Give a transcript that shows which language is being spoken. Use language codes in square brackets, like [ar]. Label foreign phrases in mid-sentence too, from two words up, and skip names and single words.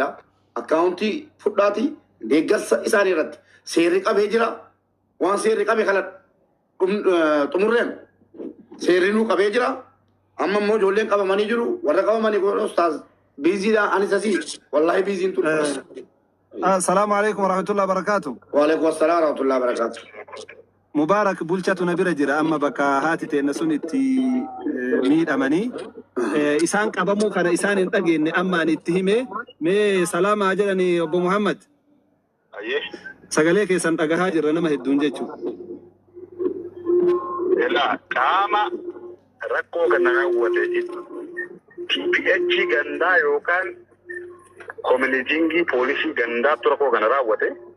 [om] Akkaawuntii fudhaati deeggarsa isaanii irratti seerri qabee jira. Waan seerri qabe kana xumurreen seerri nuu qabee jira. Amma immoo ijoolleen qabamanii jiru. Warra qabamanii kun ustaaz biiziidhaan anis asii wallahi biiziin ture. [ar] السلام عليكم ورحمة الله وبركاته. وعليكم السلام ورحمة الله وبركاته. [om] Mubarak bulchatu na bira jira amma bakka haati teenya sun itti miidhamanii isaan qabamuu kana isaan hin dhageenye amma ani itti hime mee salaamaa jedhani obbo Muhammad. Sagalee keessan dhagahaa jirra nama hedduun jechuudha. Qaama rakkoo kana raawwate TPH gandaa yookaan koominiitiingii poolisii gandaatu rakkoo kana raawwate.